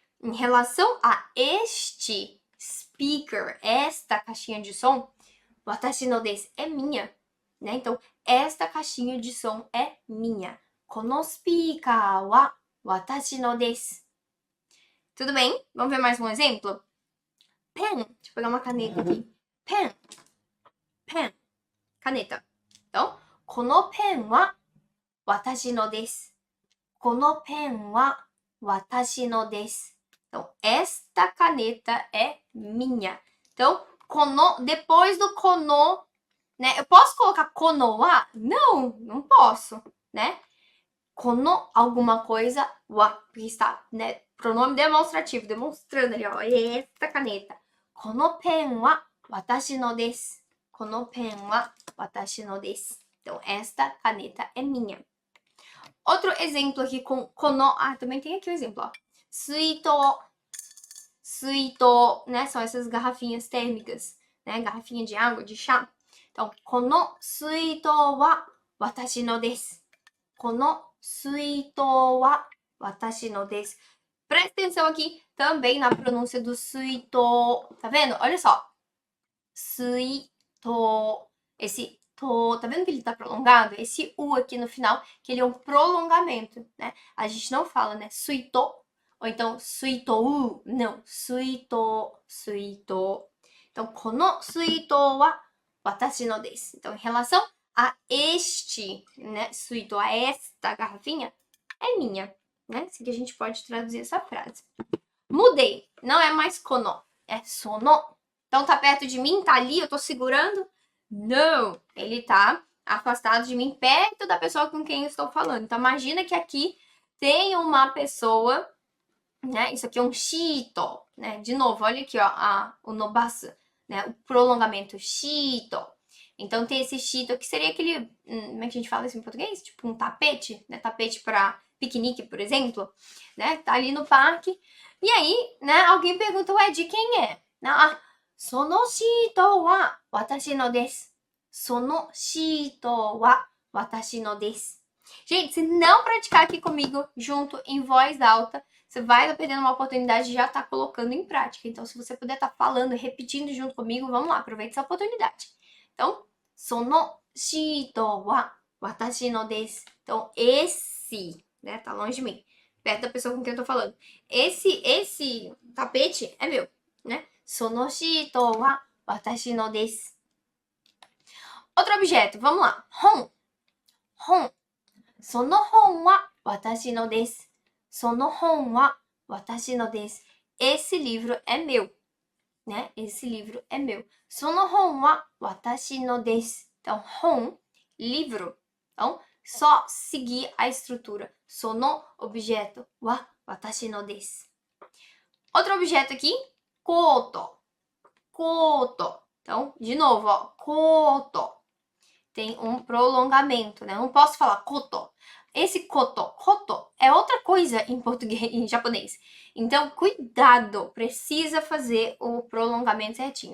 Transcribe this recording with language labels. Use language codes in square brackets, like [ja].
[pt] Em relação a este speaker, esta caixinha de som, [ja] watashi no desu [pt] é minha, né? Então, esta caixinha de som é minha. [ja] Kono speaker wa watashi no desu. [pt] Tudo bem? Vamos ver mais um exemplo? Pen. Deixa eu pegar uma caneta aqui. Pen. Pen. Caneta. Então, [ja] このペンは私のです。このペンは私のです. [pt] Então, esta caneta é minha. Então, kono, depois do kono, né? Eu posso colocar kono wa? Não, não posso, né? Kono, alguma coisa, wa, porque está, né? Pronome demonstrativo, demonstrando ali, ó, esta caneta. [ja] このペンは私のです。このペンは私のです. [pt] Então, esta caneta é minha. Outro exemplo aqui com kono. Ah, também tem aqui o exemplo, ó. Suito. Suito, né? São essas garrafinhas térmicas, né? Garrafinha de água, de chá. Então, [ja] この水筒は私のです。この水筒は私のです. [pt] Presta atenção aqui também na pronúncia do suito. Tá vendo? Olha só. Suito. Esse to, tá vendo que ele tá prolongado? Esse u aqui no final, que ele é um prolongamento, né? A gente não fala, né? Suito. Ou então suitou. Não. Suito. Suito. Então, [ja] この水筒は私のです. [pt] Então, em relação a este, né, suito, a esta garrafinha, é minha, né? Assim que a gente pode traduzir essa frase. Mudei, não é mais kono, é sono. Então tá perto de mim, tá ali, eu tô segurando? Não, ele tá afastado de mim, perto da pessoa com quem eu estou falando. Então imagina que aqui tem uma pessoa, né? Isso aqui é um shito, né? De novo, olha aqui, ó, o nobasu, né? O prolongamento shito. Então tem esse shito, que seria aquele, como é que a gente fala isso em português? Tipo um tapete, né? Tapete para piquenique, por exemplo, né? Tá ali no parque. E aí, né, alguém pergunta, ué, de quem é? [ja] Ah, そのシートは私のです. そのシートは私のです. [pt] Gente, se não praticar aqui comigo junto em voz alta, você vai estar perdendo uma oportunidade de já estar colocando em prática. Então, se você puder estar falando, repetindo junto comigo, vamos lá, aproveite essa oportunidade. Então, [ja] そのシートは私のです. [pt] Então, esse, né, tá longe de mim, perto da pessoa com quem eu tô falando. Esse tapete é meu, né? [ja] そのシートは私のです. [pt] Outro objeto, vamos lá. [ja] 本.本.その本は私のです. その本は私のです. [pt] Esse livro é meu, né? Esse livro é meu. [ja] その本は私のです. [pt] Então, 本, livro. Então, só seguir a estrutura. [ja] その objeto は私のです. [pt] Outro objeto aqui, コート. [ja] コート. [pt] Então, de novo, ó, コート. Tem um prolongamento, né? Eu não posso falar koto. Esse koto é outra coisa em português, em japonês. Então, cuidado, precisa fazer o prolongamento certinho.